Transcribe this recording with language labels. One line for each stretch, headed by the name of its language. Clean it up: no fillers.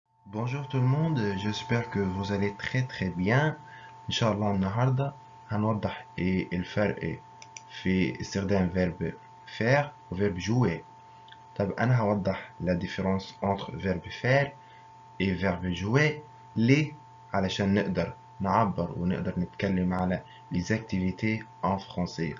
French: Bonjour tout le monde, j'espère que vous allez très bien.
Arabic: إن شاء الله النهاردة هنوضح إيه الفرق في استخدام verbe faire و verbe jouer. طب أنا هوضح
French: la différence entre verbe faire et verbe jouer.
Arabic: ليه؟ علشان نقدر نعبر ونقدر نتكلم على
French: les activités en français.